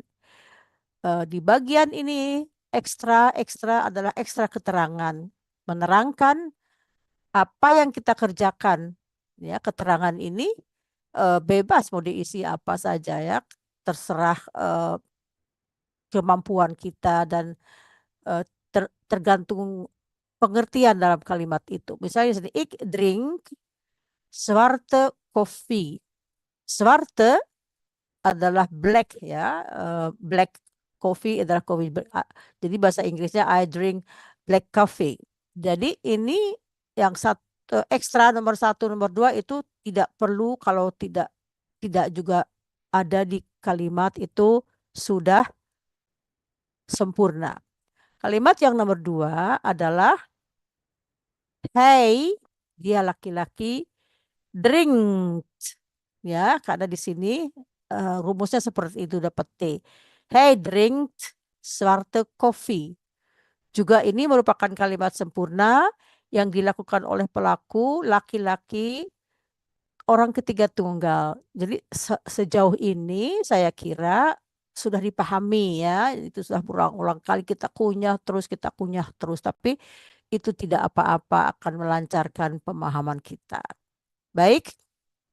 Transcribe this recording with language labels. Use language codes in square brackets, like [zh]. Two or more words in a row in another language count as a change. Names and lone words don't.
[id] Di bagian ini ekstra adalah ekstra keterangan, menerangkan apa yang kita kerjakan. Ya, keterangan ini bebas mau diisi apa saja ya, terserah kemampuan kita dan tergantung pengertian dalam kalimat itu. Misalnya [nl] ik drink zwarte koffie. [id] Zwarte adalah black ya, [en] black coffee [id] adalah kopi. Jadi bahasa Inggrisnya [en] I drink black coffee. [id] Jadi ini yang ekstra nomor satu, nomor dua itu tidak perlu kalau tidak juga ada di kalimat itu sudah sempurna. Kalimat yang nomor dua adalah hey, dia laki-laki, drink ya, karena di sini rumusnya seperti itu, dapat T. [nl] Hey, drink zwarte koffie. [id] Juga ini merupakan kalimat sempurna yang dilakukan oleh pelaku laki-laki orang ketiga tunggal. Jadi sejauh ini saya kira sudah dipahami ya, itu sudah berulang-ulang kali kita kunyah terus, tapi itu tidak apa-apa, akan melancarkan pemahaman kita.